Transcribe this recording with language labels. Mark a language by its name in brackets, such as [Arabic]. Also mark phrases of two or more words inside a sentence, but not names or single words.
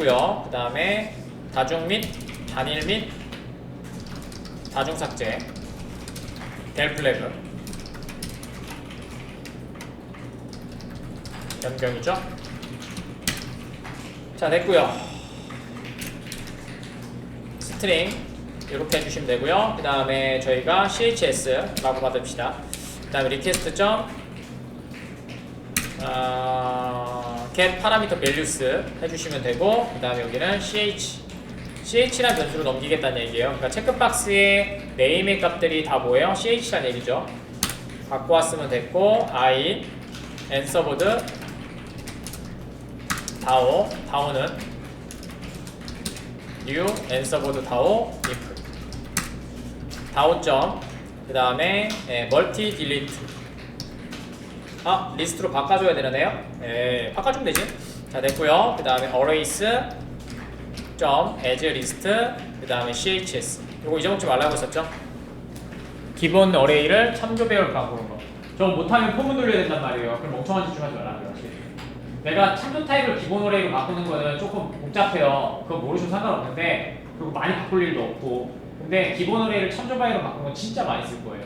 [Korean] 그 다음에 다중 및 단일 및 다중 삭제 [English] del flag [Korean] 변경이죠. 자, 됐고요. 스트링 이렇게 해주시면 되고요. 그 다음에 저희가 chs라고 받읍시다. 그 다음에 [English] request get parameter values [Korean] 해주시면 되고 그 다음에 여기는 ch라는 변수로 넘기겠다는 얘기예요. 그러니까 체크박스에 네임의 값들이 다 뭐예요? ch라는 얘기죠. 갖고 왔으면 됐고 [English] I answerboard DAO [Korean] 는 [English] new answerboard DAO if DAO [Korean] 그 다음에 [English] multi delete [Korean] 리스트로 바꿔줘야 되네요. 바꿔주면 되지. 자, 됐고요. 그 다음에 [English] arrays as list [Korean] 그 다음에 chs 요거 잊어먹지 말라고 했었죠. 기본 어레이를 참조 배열 바꾸는 거. 저 못하면 포문 돌려야 된단 말이에요. 그럼 멍청한 짓 좀 하지 말라고요. 내가 참조 타입을 기본 어레이로 바꾸는 거는 조금 복잡해요. 그거 모르셔도 상관없는데 그리고 많이 바꿀 일도 없고 근데 기본 어레이를 참조 바이로 바꾸는 건 진짜 많이 쓸 거예요.